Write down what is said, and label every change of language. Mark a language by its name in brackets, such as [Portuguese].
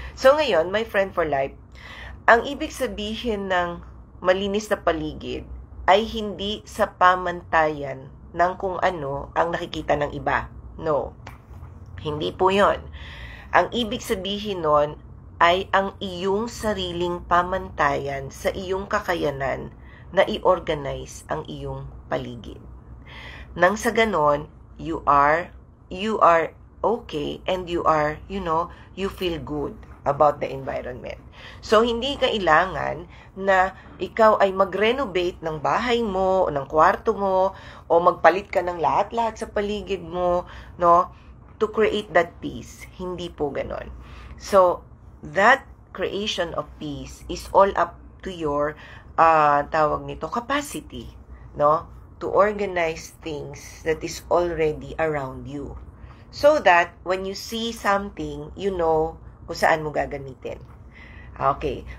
[Filipino] So, ngayon, [English] my friend for life, [Filipino] ang ibig sabihin ng malinis na paligid ay hindi sa pamantayan ng kung ano ang nakikita ng iba. No. Hindi po yon. Ang ibig sabihin nun ay ang iyong sariling pamantayan sa iyong kakayanan na i-organize ang iyong paligid. Nang sa ganon, [English] you are okay and you are, you feel good about the environment. [Filipino] So, hindi kailangan na ikaw ay mag-renovate ng bahay mo, o ng kwarto mo, o magpalit ka ng lahat-lahat sa paligid mo, no, [English] to create that peace. [Filipino] Hindi po ganon. [English] So, that creation of peace is all up to your, capacity, no, to organize things that is already around you. So that, when you see something, you know [Filipino] kung saan mo gagamitin. [English] Okay.